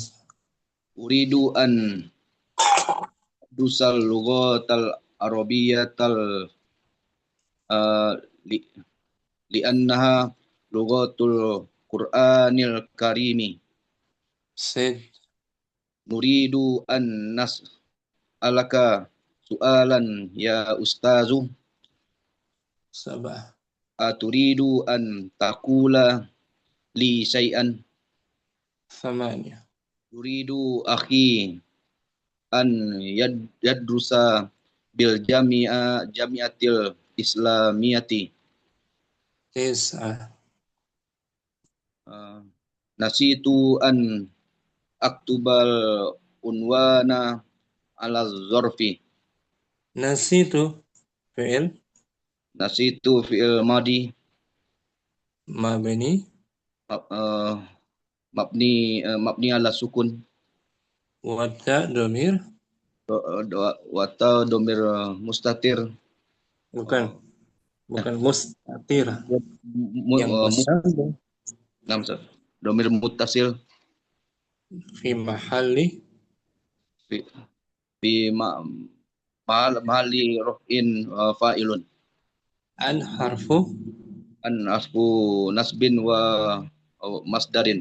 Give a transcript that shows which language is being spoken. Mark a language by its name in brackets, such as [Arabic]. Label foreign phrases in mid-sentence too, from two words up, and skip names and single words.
[Arabic] أريد أن أدرس اللغة العربية لأنها لغة القرآن الكريم. Sid. نريد أن نسألك سؤالا يا أستاذ. Sab'ah. أتريد أن تقول لي شيئا. Thamaniyah. يريد أخي أن يدرس بالجامعة الإسلامية. Tis'ah. نسيت أن أكتب العنوان على ظرفي. نسيت فعل نسيت فعل ماضي mabni مبني على سكون. وتا ضمير وتا ضمير مستتر. [Malay] bukan mustatir yang bersambung [Arabic] ضمير متصل في محل في محل رفع فاعل. أن حرف نصب ومصدر.